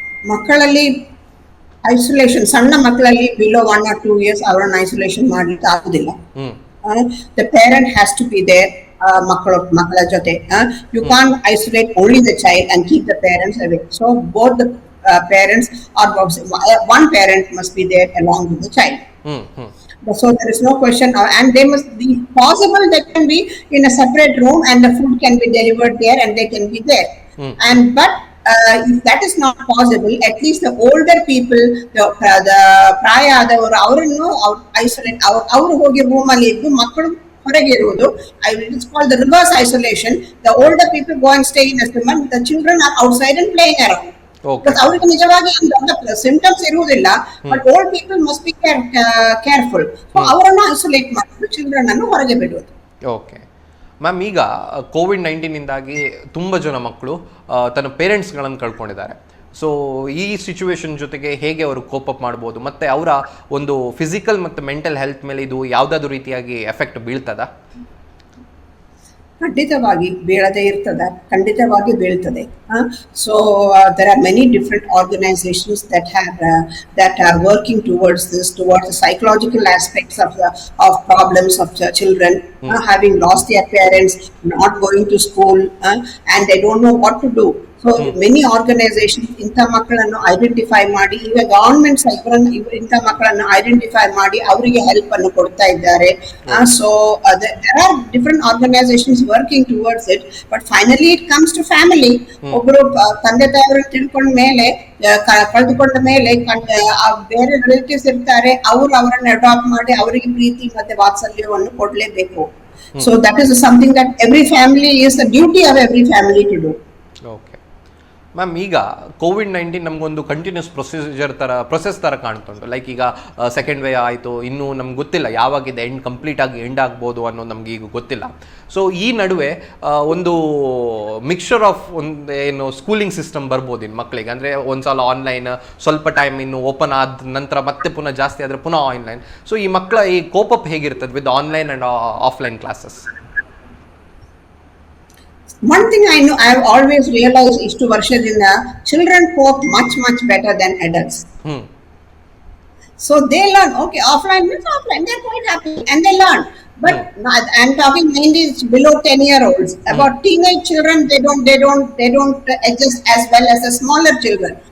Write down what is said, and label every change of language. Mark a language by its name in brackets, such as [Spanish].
[Kannada] ಮಕ್ಕಳಲ್ಲಿ ಐಸೋಲೇಷನ್, ಸಣ್ಣ ಮಕ್ಕಳಲ್ಲಿ ಬಿಲೋ 1 or 2 years ಅವರನ್ನು ಐಸೋಲೇಷನ್ ಮಾಡಲಿಕ್ಕೆ ಆಗುದಿಲ್ಲ. [English] The parent has to be there. [Kannada] ಮಕ್ಕಳ ಜೊತೆ [English] You can isolate only the child and keep the parents away. So both the parents or one parent must be there along with the child. So there is no question, and they must be possible. They can be in a separate room and the food can be delivered there and they can be there. But if that is not possible, at least the older people, the [Kannada] ಪ್ರಾಯದವರು ಅವರನ್ನು isolate, ಅವರು ಹೋಗಿ room ಅಲ್ಲಿ ಇದ್ದು ಮಕ್ಕಳು ಹೊರಗೆ ಇರುವುದು. [English] It's called the reverse isolation. The older people go and stay in a room, the children are outside and playing around. Because [Kannada] ಅವರಿಗೆ ನಿಜವಾಗಿ ಸಿಂಪ್ಟಮ್ಸ್ ಇರುವುದಿಲ್ಲ, [English] But old people must be careful. [Kannada] So ಅವರನ್ನು isolate ಮಾಡೋದು, children ಅನ್ನು ಹೊರಗೆ ಬಿಡುವುದು. Okay ma'am, ಈಗ COVID-19ಇಂದಾಗಿ ತುಂಬ ಜನ ಮಕ್ಕಳು ತನ್ನ ಪೇರೆಂಟ್ಸ್ಗಳನ್ನು ಕಳ್ಕೊಂಡಿದ್ದಾರೆ. ಸೊ ಈ ಸಿಚುವೇಶನ್ ಜೊತೆಗೆ ಹೇಗೆ ಅವರು ಕೋಪ್ ಅಪ್ ಮಾಡ್ಬೋದು, ಮತ್ತು ಅವರ ಒಂದು ಫಿಸಿಕಲ್ ಮತ್ತು ಮೆಂಟಲ್ ಹೆಲ್ತ್ ಮೇಲೆ ಇದು ಯಾವುದಾದ್ರೂ ರೀತಿಯಾಗಿ ಎಫೆಕ್ಟ್ ಬೀಳ್ತದಾ? ಖಂಡಿತವಾಗಿ ಬೀಳದೇ ಇರ್ತದ, ಖಂಡಿತವಾಗಿ ಬೀಳ್ತದೆ. [English] So there are many different organizations that are working towards the psychological aspects of problems of children having lost their parents, not going to school, and they don't know what to do. So many organizations [Kannada] ಇಂಥ ಮಕ್ಕಳನ್ನು identify ಮಾಡಿ, ಈಗ governments ಇಂಥ ಮಕ್ಕಳನ್ನು identify ಮಾಡಿ ಅವರಿಗೆ help ಅನ್ನು ಕೊಡ್ತಾ ಇದ್ದಾರೆ. [English] So there are different organizations working towards it, but finally it comes to family. [Kannada] ಒಬ್ಬರು ತಂದೆ ತಾಯಿಯವರು ತಿಳ್ಕೊಂಡ ಮೇಲೆ, ಕಳೆದುಕೊಂಡ ಮೇಲೆ ಬೇರೆ ರಿಲೇಟಿವ್ಸ್ ಇರ್ತಾರೆ, ಅವರನ್ನು ಅಡಾಪ್ಟ್ ಮಾಡಿ ಅವರಿಗೆ ಪ್ರೀತಿ ಮತ್ತೆ ವಾತ್ಸಲ್ಯವನ್ನು ಕೊಡ್ಲೇಬೇಕು. [English] So that is something that every family is the duty of every family to do. [Kannada] Okay ma'am, ಈಗ COVID-19 ನಮಗೊಂದು ಕಂಟಿನ್ಯೂಸ್ ಪ್ರೊಸೆಸ್ ಥರ ಕಾಣ್ತುಂಟು. ಲೈಕ್ ಈಗ ಸೆಕೆಂಡ್ ವೇವ್ ಆಯಿತು, ಇನ್ನೂ ನಮ್ಗೆ ಗೊತ್ತಿಲ್ಲ ಯಾವಾಗಿದೆ ಎಂಡ್ ಆಗ್ಬೋದು ಅನ್ನೋದು ನಮ್ಗೆ ಈಗ ಗೊತ್ತಿಲ್ಲ. ಸೊ ಈ ನಡುವೆ ಒಂದು ಮಿಕ್ಸ್ಚರ್ ಆಫ್ ಒಂದು ಏನು ಸ್ಕೂಲಿಂಗ್ ಸಿಸ್ಟಮ್ ಬರ್ಬೋದು ಇನ್ನು ಮಕ್ಕಳಿಗೆ. ಅಂದರೆ ಒಂದು ಸಲ ಆನ್ಲೈನ್, ಸ್ವಲ್ಪ ಟೈಮ್ ಇನ್ನು ಓಪನ್ ಆದ ನಂತರ ಮತ್ತೆ ಪುನಃ ಜಾಸ್ತಿ ಆದರೆ ಪುನಃ ಆನ್ಲೈನ್. ಸೊ ಈ ಮಕ್ಕಳ ಈ ಕೋಪಪ್ ಹೇಗಿರ್ತದೆ [English] With online and offline classes? One thing I know, I have always realized [Kannada] ಇಷ್ಟು ವರ್ಷದಿಂದ [English] children cope much better than adults. So they learn, okay, offline means offline, they're quite happy and they learn. But I'm talking mainly below 10-year-olds. About teenage children, they don't adjust as well as the smaller children.